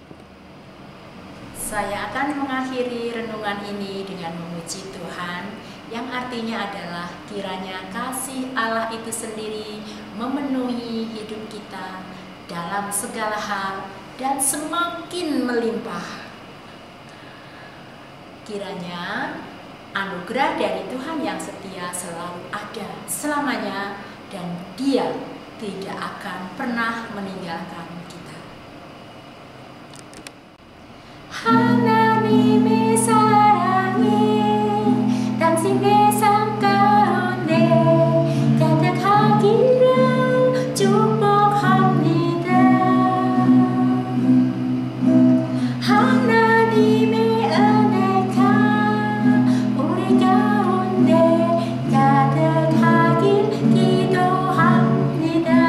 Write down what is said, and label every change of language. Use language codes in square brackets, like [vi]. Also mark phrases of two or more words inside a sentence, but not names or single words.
[id] Saya akan mengakhiri renungan ini dengan memuji Tuhan, yang artinya adalah kiranya kasih Allah itu sendiri memenuhi hidup kita dalam segala hal dan semakin melimpah. Kiranya anugerah dari Tuhan yang setia selalu ada selamanya, dan Dia tidak akan pernah meninggalkan kita. [ko] 하나님의 사랑이 당신의 삶 가운데 가득하기를 축복합니다. 하나님의 은혜가 우리 가운데 가득하길 기도합니다.